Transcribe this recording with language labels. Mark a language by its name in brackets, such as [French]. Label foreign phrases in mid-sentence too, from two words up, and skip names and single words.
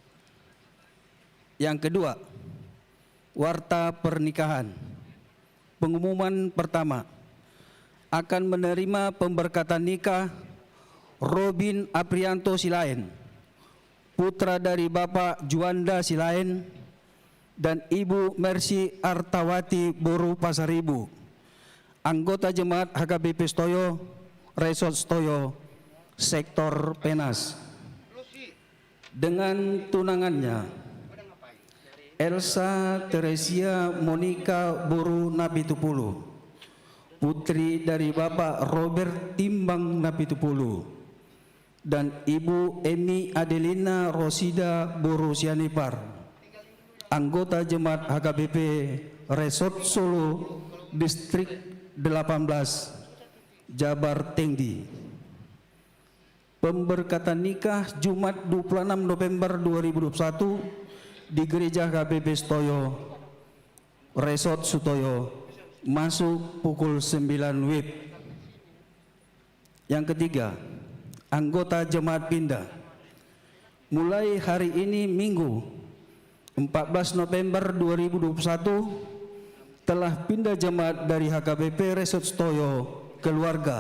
[Indonesian] Yang kedua, warta pernikahan. Pengumuman pertama, akan menerima pemberkatan nikah Robin Aprianto Silain, putra dari Bapak Juanda Silain dan Ibu Mercy Artawati Boru Pasaribu, anggota Jemaat HKBP Stoyo, Resort Stoyo, Sektor Penas. Dengan tunangannya Elsa Teresia Monica Boru Napitupulu, putri dari Bapak Robert Timbang Napitupulu, dan Ibu Emi Adelina Rosida Boru Sianipar, anggota Jemaat HKBP Resort Solo Distrik 18 Jabar Tinggi. Pemberkatan nikah Jumat 26 November 2021 di Gereja HKBP Setoyo Resort Sutoyo, masuk pukul 9 WIB. Yang ketiga, anggota jemaat pindah. Mulai hari ini Minggu 14 November 2021 telah pindah jemaat dari HKBP Resort Setoyo keluarga.